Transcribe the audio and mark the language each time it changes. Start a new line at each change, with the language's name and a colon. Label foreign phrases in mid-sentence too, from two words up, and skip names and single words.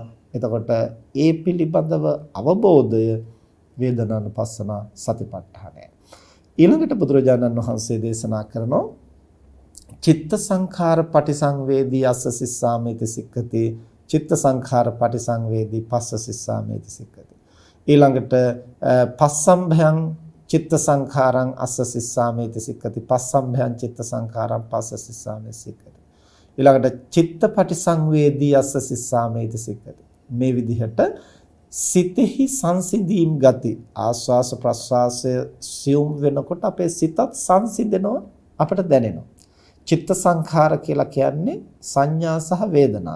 Sinhala: එතකොට ඒ පිළිබඳව අවබෝධය වේදනානුපස්සනා සතිපට්ඨානය. ඊළඟට බුදුරජාණන් වහන්සේ දේශනා කරනවා
Pali: චිත්ත සංඛාර පටිසංවේදී අස්ස සිස්සාමේති සික්ඛති චිත්ත සංඛාර පටිසංවේදී පස්ස සිස්සාමේති සික්ඛති. ඊළඟට පස්සම්භයං චිත්ත සංඛාරං අස්ස සිස්සාමේති සික්ඛති පස්සම්භයං චිත්ත සංඛාරං පස්ස සිස්සාමේති සික්ඛති. ඊළඟට චිත්ත පටිසංවේදී අස්ස සිස්සාමේති සික්ඛති.
Sinhala: මේ විදිහට සිතෙහි සංසිඳීම් ගති ආස්වාස ප්‍රස්වාසය සියුම් වෙනකොට අපේ සිතත් සංසිඳෙනවා අපට දැනෙනවා. චිත්ත සංඛාර කියලා කියන්නේ සංඥා සහ වේදනා.